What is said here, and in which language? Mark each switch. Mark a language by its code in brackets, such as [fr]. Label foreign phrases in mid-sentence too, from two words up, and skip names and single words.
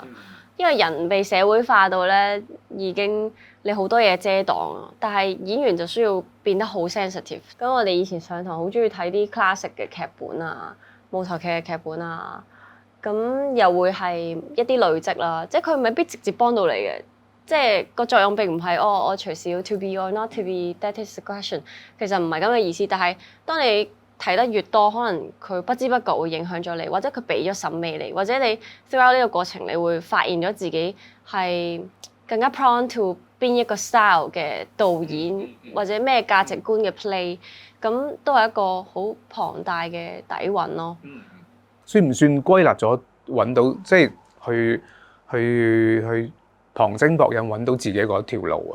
[yue] 因為人被社會化到咧，已經你好多嘢遮擋啊。但係演員就需要變得好 sensitive。咁我哋以前上堂好中意睇啲 classic 嘅劇本啊，舞台劇嘅劇本啊。咁又會係一啲累積啦，即係佢未必直接幫到你嘅，即係個作用並唔係我隨時要 [en] to be or not to be that is the question， [yue] 其實唔係咁嘅意思。但係當你睇得越多，可能佢不知不覺會影響咗你，或者佢俾咗審美你，或者你 throughout 呢個過程，你會發現咗自己係更加 [en] prone to [yue] 邊一個 style 嘅導演，或者咩價值觀嘅 play， 咁都係一個好龐大嘅底蘊咯。算唔算歸納咗揾到，即係去旁徵博引揾到自己嗰條路啊？